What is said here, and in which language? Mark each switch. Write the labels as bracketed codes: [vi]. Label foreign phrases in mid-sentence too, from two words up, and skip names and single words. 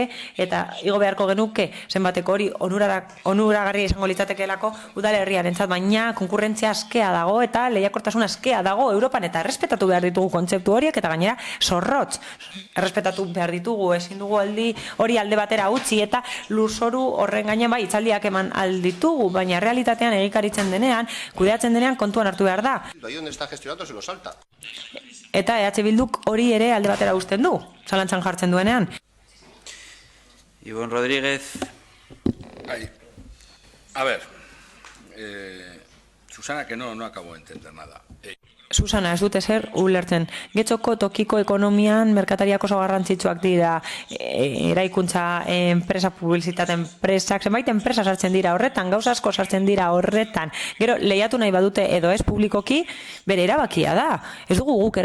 [eu] eta igo beharko genuke, zenbateko hori onuragarria izango litzatekeelako udalerrian entzat, baina konkurrentzia askea dago, eta lehiakortasun askea dago Europan, eta errespetatu behar ditugu kontzeptu horiek, eta gainera zorrotz, errespetatu behar ditugu, ezin dugu hori alde batera utzi, eta lurzoru horren gainean bai, itzaldiak eman alditugu, baina realitatean egikaritzen denean, kudeatzen denean kontuan hartu behar da. [es] Ahí donde está gestionando se lo salta. [eu] Eta EH Bilduk hori ere alde batera uzten du, zalantzan jartzen duenean. Ibon Rodríguez. [es] A ver, Susana, que no acabo de entender nada. Susana, [eu] ez dute zer ulertzen. Getxoko tokiko ekonomian merkatariak oso garrantzitsuak dira, eraikuntza enpresa, publizitate enpresak, zenbait enpresa sartzen dira horretan, gauza asko sartzen dira horretan. Gero, lehiatu nahi badute edo ez publikoki, bere erabakia da.